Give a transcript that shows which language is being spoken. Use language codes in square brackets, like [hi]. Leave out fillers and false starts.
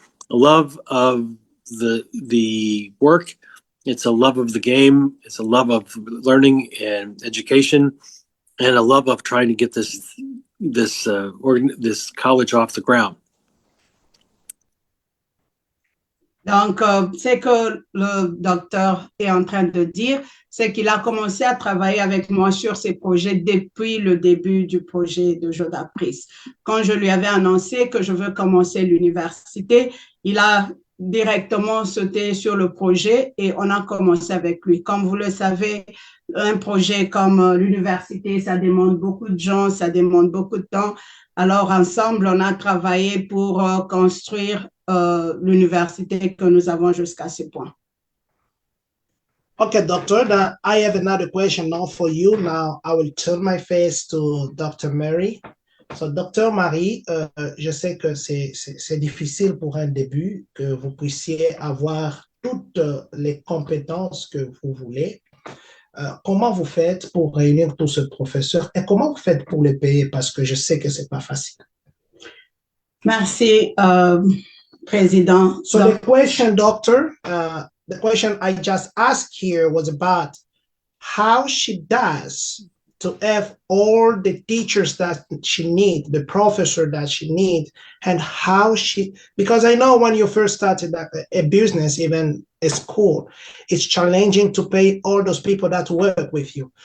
[en] a love of the work. It's a love of the game. It's a love of learning and education, and a love of trying to get this college off the ground. [fr] Donc, ce que le docteur est en train de dire, c'est qu'il a commencé à travailler avec moi sur ces projets depuis le début du projet de Jodapris. Quand je lui avais annoncé que je veux commencer l'université, il a directement sauté sur le projet et on a commencé avec lui. Comme vous le savez, un projet comme l'université, ça demande beaucoup de gens, ça demande beaucoup de temps. Alors, ensemble, on a travaillé pour construire l'université que nous avons jusqu'à ce point. [en] Okay, Doctor, now I have another question now for you. Now I will turn my face to Dr. Mary. So, Dr. [fr] Marie, je sais que c'est difficile pour un début que vous puissiez avoir toutes les compétences que vous voulez. Comment vous faites pour réunir tous ces professeurs et comment vous faites pour les payer? Parce que je sais que c'est pas facile. Merci, Président. [en] So the question, Doctor, the question I just asked here was about how she does to have all the teachers that she needs, the professor that she needs, and how she, because I know when you first started a business, even a school, it's challenging to pay all those people that work with you.